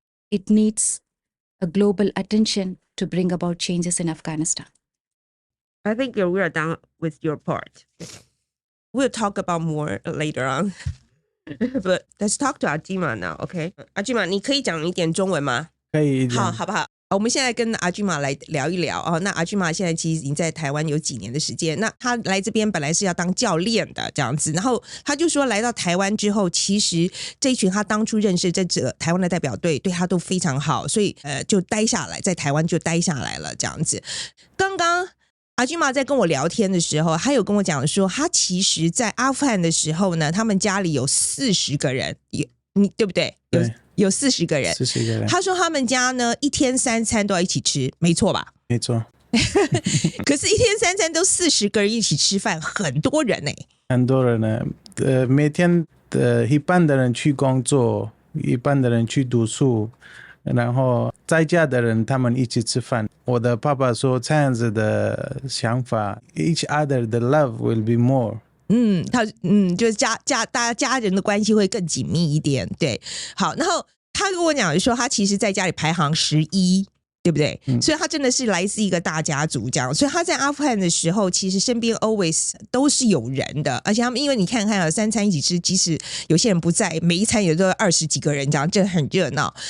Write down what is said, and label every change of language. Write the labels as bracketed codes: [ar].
[en] It needs a global attention to bring about changes in Afghanistan. I think we are done with your part. We'll talk about more later on. But let's talk to Ajmal now, okay? Ajmal, [zh] 你可以讲一点中文吗？可以一点。好，好不好？我们现在跟阿吉玛来聊一聊哦。那阿吉玛现在其实已经在台湾有几年的时间，那他来这边本来是要当教练的这样子，然后他就说来到台湾之后，其实这一群他当初认识这台湾的代表队对他都非常好，所以就待下来，在台湾就待下来了这样子。刚刚阿吉玛在跟我聊天的时候，他有跟我讲说，他其实在阿富汗的时候呢，他们家里有40个人，你对不对？对。有40个人，40个人。他说他们家呢一天3餐都要一起吃，没错吧？没错。可是，一天3餐都40个人一起吃饭，很多人呢、很多人呢，每天一半的人去工作，一半的人去读书，然后在家的人他们一起吃饭。我的爸爸说这样子的想法 ， [en] each other the love will be more。 [zh] 就是大家家人的关系会更紧密一点，对。好，然后他跟我讲说，他其实在家里排行11，对不对？所以他真的是来自一个大家族这样。所以他在阿富汗的时候，其实身边 always 都是有人的，而且他们因为你看看3餐一起吃，即使有些人不在，每一餐也都有20几个人这样，这很热闹。